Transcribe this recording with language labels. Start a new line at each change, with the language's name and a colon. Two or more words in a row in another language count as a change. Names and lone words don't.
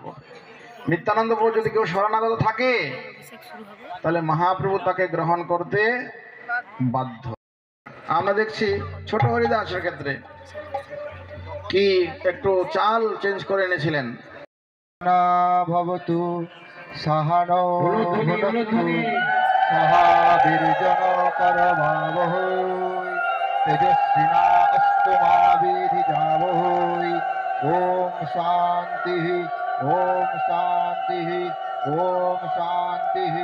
Bangla: নিত্যানন্দ প্রভু যদি কেউ শরণাগত থাকে তাহলে মহাপ্রভু তাকে গ্রহণ করতে বাধ্য। আমরা দেখছি ছোট হরিদাসের ক্ষেত্রে কি একটু চাল চেঞ্জ করে এনেছিলেন।
Sanskrit: ভবতু সাহানো সহাবীর্জন করভাবহৈ তেজস্বিনা অস্তু মা বিধিজাবহৈ। ওম শান্তি ওম শান্তি ওম শান্তি।